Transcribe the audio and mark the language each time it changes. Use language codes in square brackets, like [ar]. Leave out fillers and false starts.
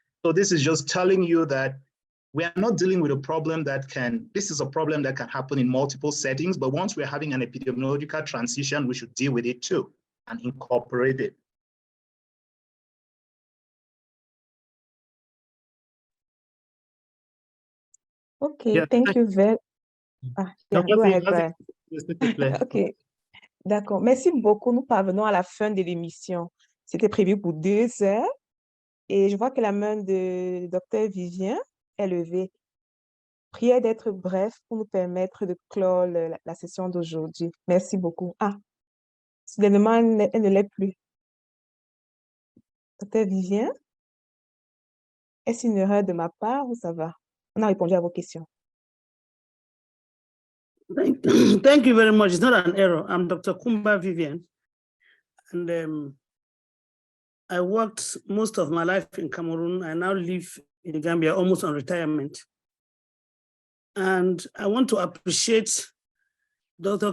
[en] So this is just telling you that we are not dealing with a problem this is a problem that can happen in multiple settings, but once we're having an epidemiological transition, we should deal with it too and incorporate it. Okay, thank you very go ahead, Brian. [fr] Ok, d'accord. Merci beaucoup. Nous parvenons à la fin de l'émission. C'était prévu pour 2 heures et je vois que la main de Dr. Vivien est levée. Prière d'être bref pour nous permettre de clore la session d'aujourd'hui. Merci beaucoup. Soudainement, elle ne l'est plus. Dr. Vivien, est-ce une erreur de ma part ou ça va? On a répondu à vos questions. [en] Thank you very much. It's not an error. I'm Dr. Kumba Vivian, and I worked most of my life in Cameroon. I now live in Gambia, almost on retirement. And I want to appreciate Dr.